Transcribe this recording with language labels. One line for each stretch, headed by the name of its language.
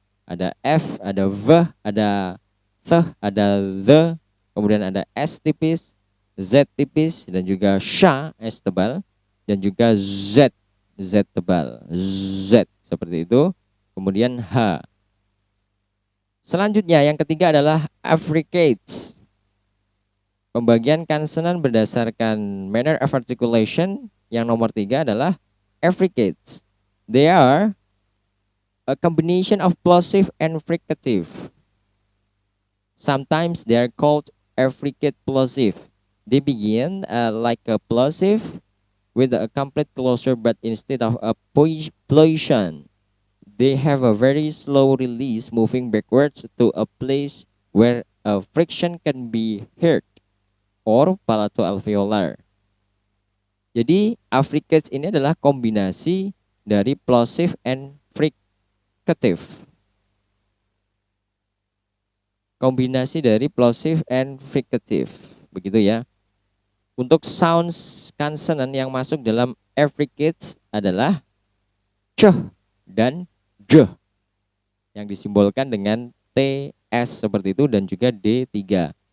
Indonesian: Ada F, ada V, ada th, ada the, kemudian ada S tipis, Z tipis, dan juga sha, S tebal, dan juga Z, Z tebal, Z, seperti itu. Kemudian H. Selanjutnya yang ketiga adalah affricates. Pembagian konsonan berdasarkan manner of articulation. Yang nomor 3 adalah affricates.
English: They are a combination of plosive and fricative. Sometimes they are called affricate plosive. They begin like a plosive with a complete closure, but instead of a plosion, they have a very slow release, moving backwards to a place where a friction can be heard, or palato-alveolar.
Indonesian: Jadi affricates ini adalah kombinasi dari
English: plosive and fricative.
Indonesian: Kombinasi dari
English: plosive and fricative,
Indonesian: begitu ya. Untuk sounds konsonan yang masuk dalam affricates adalah c dan j, yang disimbolkan dengan TS seperti itu dan juga D3.